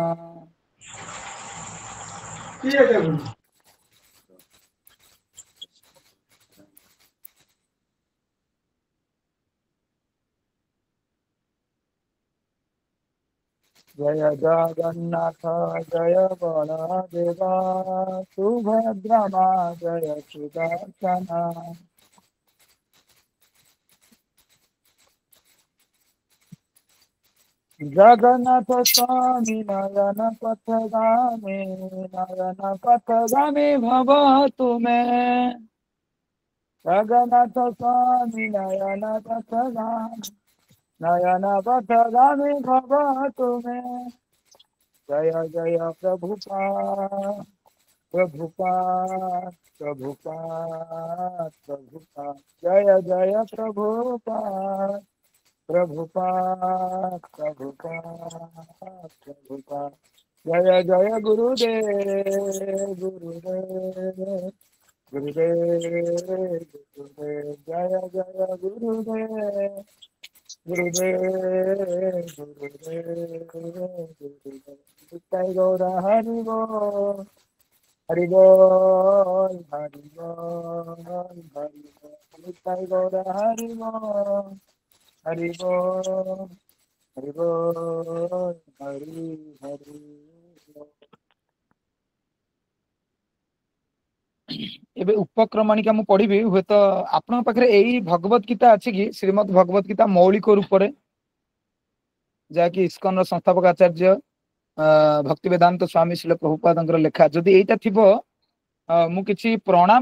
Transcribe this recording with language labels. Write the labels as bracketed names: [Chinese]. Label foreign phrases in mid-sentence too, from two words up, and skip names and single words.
[Sanskrit] जय जगन्नाथ जय बलदेवा सुभद्रा जय सुदर्शना जगन्नाथ स्वामी नयन पथगामी भवतु मे जगन्नाथ स्वामी नयन पथगामी भवतु मे जय जय प्रभुपाद प्रभुपाद प्रभुपाद प्रभुपाद जय जय प्रभुपाद प्रभुपाद प्रभुपाद प्रभुपाद जय जय गुरुदेव गुरुदेव गुरुदेव गुरुदेव जय जय गुरुदेव गुरुदेव गुरुदेव गुरुदेव जय गौर हरि बोल हरि बोल हरि बोल हरि बोल जय गौर हरि बोल हरि बोल हरि बोल हरि हरि [Odia] ଏବେ ଉପକ୍ରମଣିକା ମୁଁ ପଢିବି ହୁଏତ ଆପଣଙ୍କ ପାଖରେ ଏଇ ଭଗବତ ଗୀତା ଅଛି କି ଶ୍ରୀମଦ ଭଗବତ ଗୀତା ମୌଳିକ ରୂପରେ ଯାହାକି ଇସ୍କନର ସଂସ୍ଥାପକ ଆଚାର୍ଯ୍ୟ ଭକ୍ତି ବେଦାନ୍ତ ସ୍ୱାମୀ ଶିଳ ପ୍ରଭୁପାଦଙ୍କର ଲେଖା ଯଦି ଏଇଟା ଥିବ ମୁଁ କିଛି ପ୍ରଣାମ